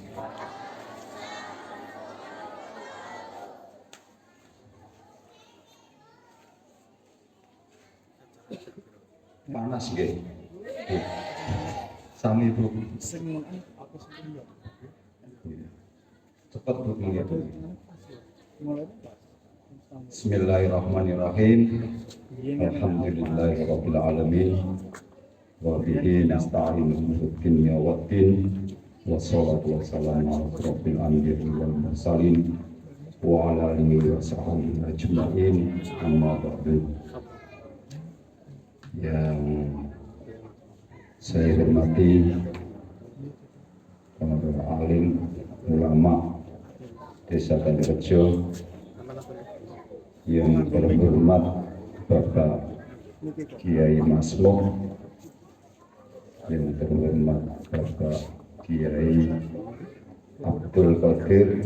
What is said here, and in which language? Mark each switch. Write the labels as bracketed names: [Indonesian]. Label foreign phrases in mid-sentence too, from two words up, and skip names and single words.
[Javanese] Panas nggih. Sami Bu. Cepat Bu nggih. [Arabic] Bismillahirrahmanirrahim. الحمد لله رب العالمين. وبه نستعين في الدنيا والدين. والصلاة والسلام على أشرف الأنبياء والمرسلين وعلى آله وصحبه أجمعين. أما بعد. [Indonesian] Yang saya hormati para alim ulama Desa Bandirejo, yang terhormat Bapak Kiai Masloh, yang terhormat Bapak Kiai Abdul Qadir,